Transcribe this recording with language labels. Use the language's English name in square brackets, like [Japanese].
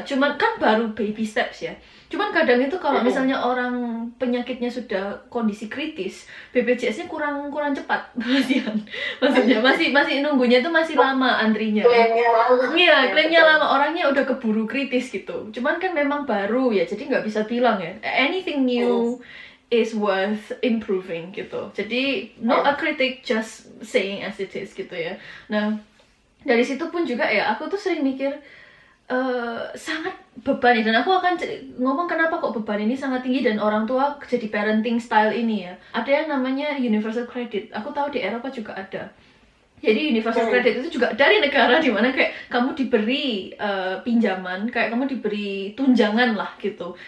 [Indonesian] Cuman kan baru baby steps ya. Cuman kadang itu kalau misalnya orang penyakitnya sudah kondisi kritis, BPJS-nya kurang cepat maksudnya masih nunggunya itu masih lama antrinya. Iya, klaimnya lama, orangnya udah keburu kritis gitu. Cuman kan memang baru ya, jadi nggak bisa bilang ya. [English] Anything new is worth improving [Indonesian] gitu. Jadi [English] not a critic, just saying as it is [Indonesian] gitu ya. Nah, dari situ pun juga ya, aku tuh sering mikir sangat beban ya, dan aku akan ngomong kenapa kok beban ini sangat tinggi dan orang tua jadi parenting style ini ya. Ada yang namanya universal credit. Aku tahu di Eropa juga ada. Jadi universal credit itu juga dari negara dimana kayak kamu diberi pinjaman, kayak kamu diberi tunjangan lah gitu.